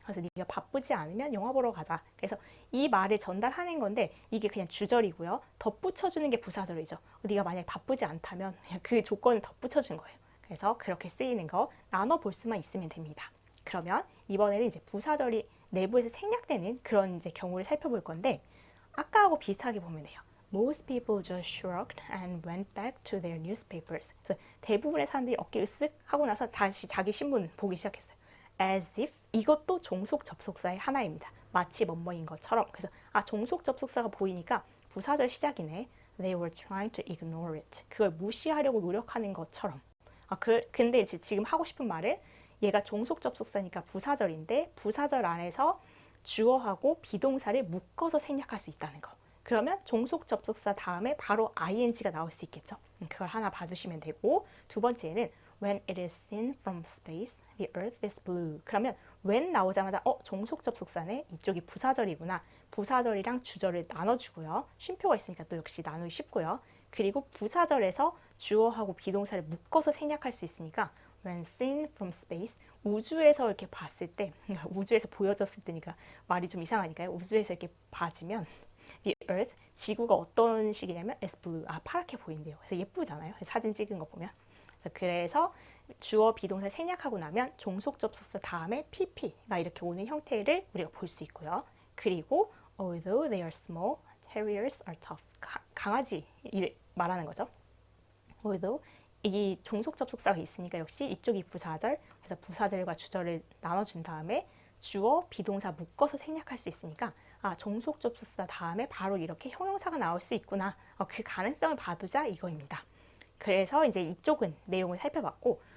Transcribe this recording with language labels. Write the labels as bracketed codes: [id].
[ko] 그래서 네가 바쁘지 않으면 영화 보러 가자. 그래서 이 말을 전달하는 건데 이게 그냥 주절이고요. 덧붙여주는 게 부사절이죠. 네가 만약 바쁘지 않다면 그냥 그 조건을 덧붙여준 거예요. 그래서 그렇게 쓰이는 거 나눠볼 수만 있으면 됩니다. 그러면 이번에는 이제 부사절이 내부에서 생략되는 그런 이제 경우를 살펴볼 건데 아까하고 비슷하게 보면 돼요. [en] Most people just shrugged and went back to their newspapers. [ko] 그래서 대부분의 사람들이 어깨 으쓱 하고 나서 다시 자기 신문 보기 시작했어요. As if 이것도 종속 접속사의 하나입니다. 마치 뭐뭐인 것처럼. 그래서 종속 접속사가 보이니까 부사절 시작이네. [en] They were trying to ignore it. [ko] 그걸 무시하려고 노력하는 것처럼. 근데 이제 지금 하고 싶은 말은 얘가 종속 접속사니까 부사절인데 부사절 안에서 주어하고 비동사를 묶어서 생략할 수 있다는 거. 그러면 종속 접속사 다음에 바로 ing가 나올 수 있겠죠. 그걸 하나 봐주시면 되고 두 번째는 [en] When it is seen from space, the earth is blue. [ko] 그러면 when 나오자마자 종속 접속사네. 이쪽이 부사절이구나. 부사절이랑 주절을 나눠주고요. 쉼표가 있으니까 또 역시 나누기 쉽고요. 그리고 부사절에서 주어하고 비동사를 묶어서 생략할 수 있으니까 [en] when seen from space, [ko] 우주에서 이렇게 봤을 때, 우주에서 보여졌을 때니까 말이 좀 이상하니까요. 우주에서 이렇게 봐지면 the earth, 지구가 어떤 식이냐면 is blue, 파랗게 보인대요. 그래서 예쁘잖아요. 사진 찍은 거 보면. 그래서 주어 비동사 생략하고 나면 종속 접속사 다음에 pp가 이렇게 오는 형태를 우리가 볼 수 있고요. [en] 그리고 although they are small, terriers are tough. [ko] 강아지 말하는 거죠. although 이 종속 접속사가 있으니까 역시 이쪽이 부사절, 그래서 부사절과 주절을 나눠준 다음에 주어 비동사 묶어서 생략할 수 있으니까 종속 접속사 다음에 바로 이렇게 형용사가 나올 수 있구나. 그 가능성을 봐두자 이거입니다. 그래서 이제 이쪽은 내용을 살펴봤고